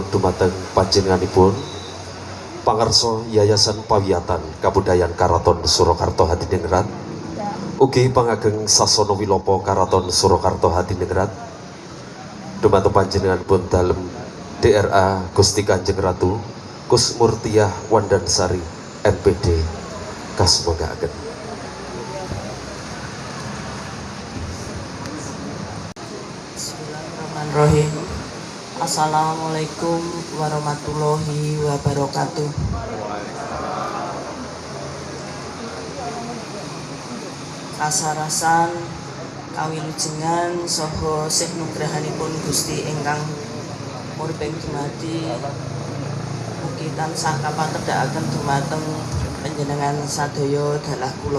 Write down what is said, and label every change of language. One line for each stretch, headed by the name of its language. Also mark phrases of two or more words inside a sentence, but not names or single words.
Javanese: dumateng panjenenganipun pangarsa Yayasan Pawiyatan Kabudayaan Karaton Surakarta Hadiningrat, ugi pangageng Sasana Wilopo Karaton Surakarta Hadiningrat, dumateng panjenenganipun dalem DRA Gusti Kanjeng Ratu Kusmurtiah Wandansari MPD kasumangaaken.
Arabic: Bismillahirrahmanirrahim. السلام عليكم ورحمة الله وبركاته.
Javanese: Kasarasan kawilujengan saha sih nugrahanipun Gusti ingkang murbeng dumadi, mugi tansah kapatedhakaken dumateng panjenengan sadaya dalah kula.